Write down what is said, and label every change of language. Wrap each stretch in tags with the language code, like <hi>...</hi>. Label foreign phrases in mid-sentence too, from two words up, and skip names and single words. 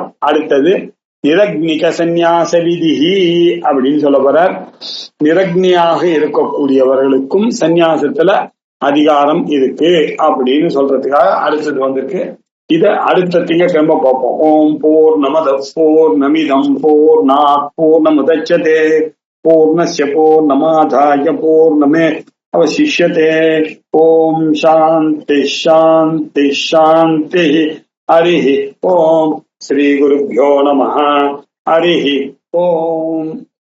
<ta>அடுத்தது</ta> <sa>निरग्निक संन्यास विधिः</sa> <ta>அப்படின்னு சொல்ல போறார். நிரக்னியாக இருக்கக்கூடியவர்களுக்கும் சந்நியாசத்துல அதிகாரம் இருக்கு அப்படின்னு சொல்றதுக்காக அடுத்தது வந்திருக்கு. இத அடுத்த திங்கட்கிழமை பார்ப்போம்.</ta> <sa>ॐ पूर्णमद पूर्णमिदं पूर्णात् पूर्णमुदच्यते पूर्णस्य पूर्णमादाय पूर्णमे अवशिष्यते. ॐ शान्ति शान्ति शान्ति. हरिः ॐ श्री गुरुभ्यो नमः. हरिः ॐ.</sa>